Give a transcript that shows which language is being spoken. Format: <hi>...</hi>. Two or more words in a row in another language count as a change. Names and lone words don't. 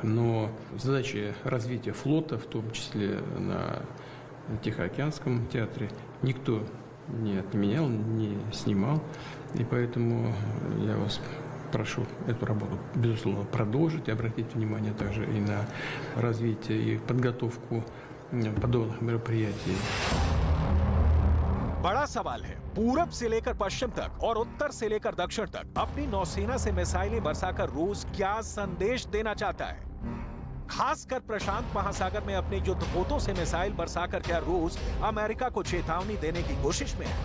<ru>Но задачи развития флота, в том числе на Тихоокеанском театре, никто не отменял, не снимал. И поэтому я вас прошу эту работу, безусловно, продолжить и обратить внимание также и на развитие и подготовку подобных мероприятий.</ru> <hi>बड़ा सवाल है, पूरब से लेकर पश्चिम तक और उत्तर से लेकर दक्षिण तक अपनी नौसेना से मिसाइलें बरसाकर रूस क्या संदेश देना चाहता है? खासकर प्रशांत महासागर में अपने युद्धपोतों से मिसाइल बरसाकर क्या रूस अमेरिका को चेतावनी देने की कोशिश में है?</hi>